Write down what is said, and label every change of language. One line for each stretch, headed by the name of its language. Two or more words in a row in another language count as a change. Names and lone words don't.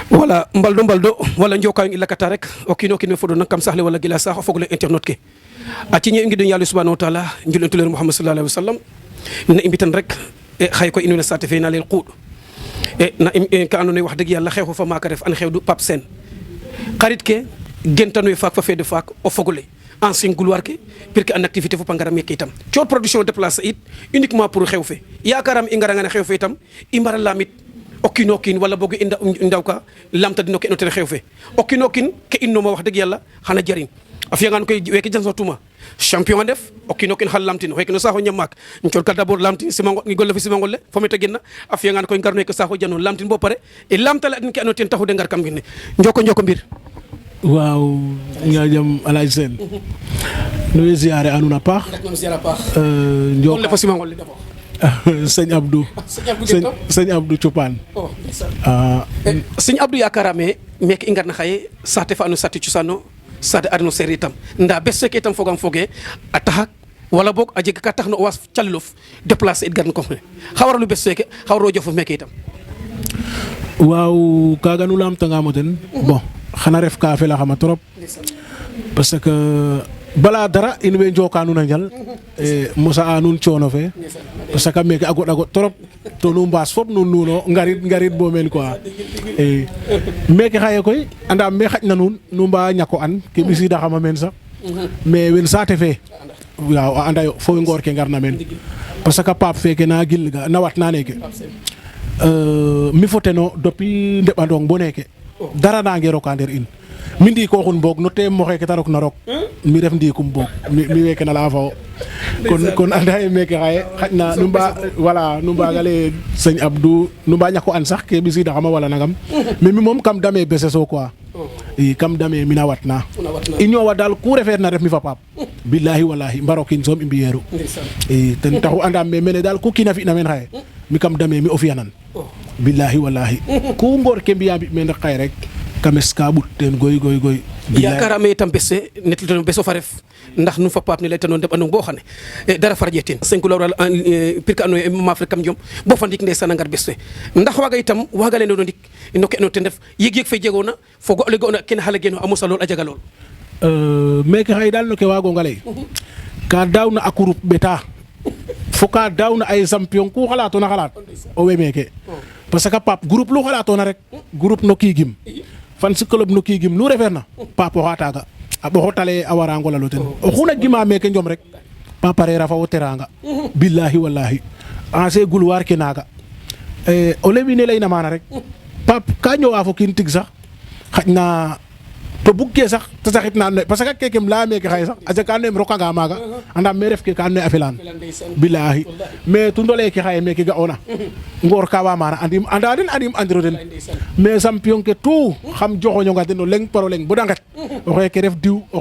Serer: wala mbaldo wala njokayo i lakata rek o kiino kiin we fodona kam saxle wala gila saax o fogole internet ke a ciñe i ngiɗo yàlla
Arabic: subhanahu wa taala
Serer: njul en tuleer Muhammad
Arabic: sallallahu alaihi wasallam
Serer: ne i mbitan rek xaye koy in wene saate fe na leel quuɗ na ka andoona yee
Wolof: wax dëgg yàlla
Serer: xeexu fa maaka ref an xeewdu Pape Sène xarit ke gentanoyo faak fa feede faak o fogole
French: ancien gloire ke pour que en activité
Serer: fo pangara meke itam coor
French: production déplacé
Serer: it
French: uniquement pour
Serer: xew fe yaakaram i ngaranga ne xew fe itam i mbara lamit o kiino kiin wala boog i ndaw ka lamta dino ke ino ten xew fe o kiino kiin ke innoma
Wolof: wax dëgg yàlla
Serer: xana jariñ a fiyangaan koy weke jansotuma champion a ndef o kiino kiin xan lamtin xeke no saaxo ñamaak cooɗka d'abord lamtin golle fo simangol le fo mete genna a fiyangaan koy ngar neke saaxo jano lamtin bo pare e lamtale adin ke ando ten taxu de ngar kam mbine njoko mbir waaw ñaajam Alaaji Sène nu way ziare anuna paax golle fo simangol le d'abord sëñ Abdou sëñ Abdou Cupaan sëñ Abdou yakarame meke i ngarna xaye saate fa ando saate cosano saate adno seereer itam nda bes feke itam fogam foge a taxak wala boog a jega ka tax na o was calelof déplacer it garna kom ne xa waralu bes feke xa waro jofof meke itam waaw kaaga nu lamtanga mo ten bon xana ref ka fela xama
French: trop parce que
Serer: bala dara in way njoka nuun a njal mosa a nuun coono fe
French: parce que
Serer: meke a goɗ trop to nu mbaas fop nuun nuuno ngarit bo meen quoi meke xaye koy andam me xaƴna nuun nu mba ñako an ke ɓisida xama meen sax mais wen saate fe waaw a anda yo fo ngoor ke ngarna meen
French: parce que
Serer: Pape feke na gilga na wat na neke mi fo teno depuis ndeɓandong bo neke dara nange roka nder in mi ndikoxun boog no te moxe ke ta rok na rok mi ref ndikum boog mi weke na leya fo kon anda ye meke xaye xaƴna nu mba voilà nu mbaga leye sëñ Abdou nu mba ñako an sax ke ɓisida xama wala nangam mais mi moom kam dame beseso quoi i kam dame mina watna i ñoowa daal ku refeer na ref mi fa Pape
Arabic: billahi wallahi
Serer: mbarokin soom i mbiyeeru i ten taxu andam me mene daal ku kiina fina meen xaye mi kam dame mi o fiyanan
Arabic: billahi wallahi
Serer: ku ngoor ke mbiya mbi meen rek xaye rek kames ka ɓut teen goy yakarame itam bese netlitono beso fa ref ndax nu fa Pape ne leytano ndeɓanong bo xane dara farƴe teen 5 lawral pir ka andoona yee maaf rek kam jom bo fa ndik ndeysaan a ngar bes fe ndax waaga itam waaga lay no ndik no ke ando ten ref yeg fe jegoona fogo ole ga'oona kene xale geeno a mosa lool a jaga lool meke xaye daal no ke waagonga lay ka daawna a groupe ɓeta fo ka daawna ay champion ku xalaatona xalaat o we meke
French: parce que
Serer: Pape groupe lu xalaatona rek groupe no kiigim fan si club no kiigim nu refeer na Pape oxa taaga a ɓoxo tale a wara ngolalo ten oxu na gima meke njom rek Pape a reera fa wo teranga
Arabic: billahi wallahi
French: ancien gloire
Serer: ke naaga o le wiin we layna maana rek Pape ka ñoowa fo kiin tig sax xaƴna to bug ke sax te saxit na andoona yee
French: parce que
Serer: kekem leya meke xaye sax a jeg ka andoona yee rokanga maaga andam me ref ke ka andoona yee a felaan bilahi mais tundole ke xaye meke ga'oona ngoor ka wa maana andim anda den andim andiro den mais champion ke tout xam joxoñonga den o leng par o leng bo da nget o xeke ref diw o